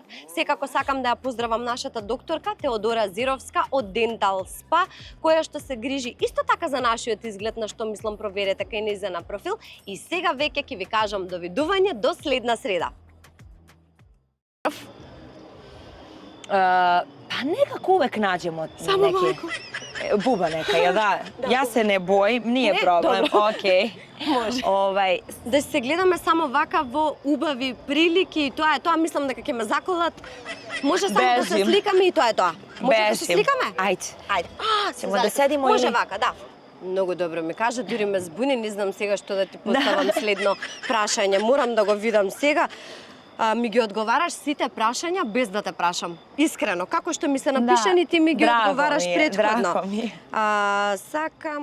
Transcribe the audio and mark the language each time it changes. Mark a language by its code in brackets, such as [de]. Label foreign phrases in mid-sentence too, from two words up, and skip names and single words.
[mk] Секако сакам да ја поздравам нашата докторка Теодора Зировска од Dental Spa, која што се грижи исто така за нашиот изглед, на што мислам проверете кај нејзина профил. И сега веќе ќе ви кажам довидување до следна среда. [sr] Pa nekako uvek nađemo [mk] Само [sr] neke... [mk] малку. [sr] Buba neka, jel da? Ja se ne bojim, nije [mk] Не, [sr] problem, [mk] добро. [sr] okej. [mk] Може. Да се гледаме само вака во убави прилики и тоа е тоа, мислам дека ќе ме заколат. Може само да се Бежим. сликаме и тоа е тоа. Може да се Бежим. сликаме? Ајде. Ајде. [sr] Ćemo da sedimo [mk] Може [sr] ili- [mk] вака, да. Многу добро ми кажа, дури ме збуни, не знам сега што да ти поставам следно прашање. Морам да го видам сега. Ми ги одговараш сите прашања без да те прашам. Искрено, како што ми се напишани, ти ми ги Драго одговараш ми е, претходно. драго ми е.